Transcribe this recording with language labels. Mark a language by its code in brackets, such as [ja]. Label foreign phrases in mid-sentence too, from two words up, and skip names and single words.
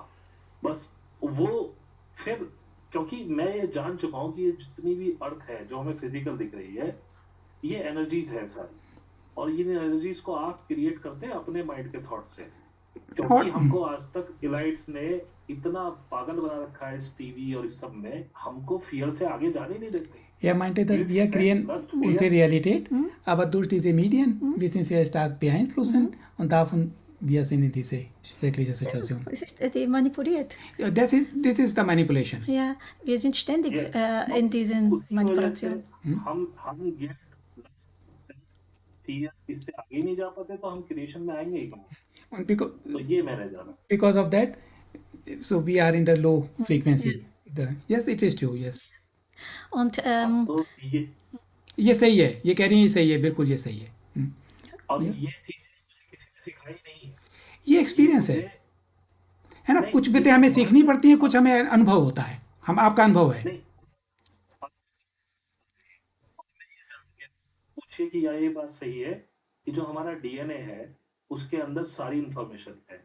[hi] बस वो फिर, क्योंकि मैं ये जान चुका हूँ कि ये जितनी भी अर्थ है जो हमें फिजिकल दिख रही है, ये एनर्जीज है सारी, और इन एनर्जीज को आप क्रिएट करते हैं अपने माइंड के थॉट से। क्योंकि थॉट हमको आज तक इलाइट्स ने इतना पागल बना रखा है इस टीवी और इस सब में, हमको फियर से आगे जाने नहीं देते। [de] Jag meinte, dass wir kreieren unsere Realität, aber durch diese Medien, wir sind sehr stark beeinflussen und davon, wir sind in diese schreckliche Situation. Es ist manipuliert. Ja, [en] this is the manipulation. [de] Ja, wir sind ständig in diesen Manipulationen. [hi] हम ये फियर इससे आगे नहीं जा पाते, तो हम क्रिएशन में आएंगे ही कहाँ? [en] And [hi] तो ये मैंने जाना। [en] because of that, so we are in the low frequency. Yes, it is true. Yes. [de] Und [hi] तो ये सही है, ये कह रही है, ये सही है, बिल्कुल ये सही है। और ये चीजें मुझे किसी ने सिखाई नहीं है, ये एक्सपीरियंस मुझे है ना। कुछ बातें हमें सीखनी पड़ती हैं, कुछ हमें अनुभव होता है। हम आपका अनुभव है। नहीं पूछिए कि या ये बात सही है कि जो हमारा डीएनए है उसके अंदर सारी इंफॉर्मेशन है।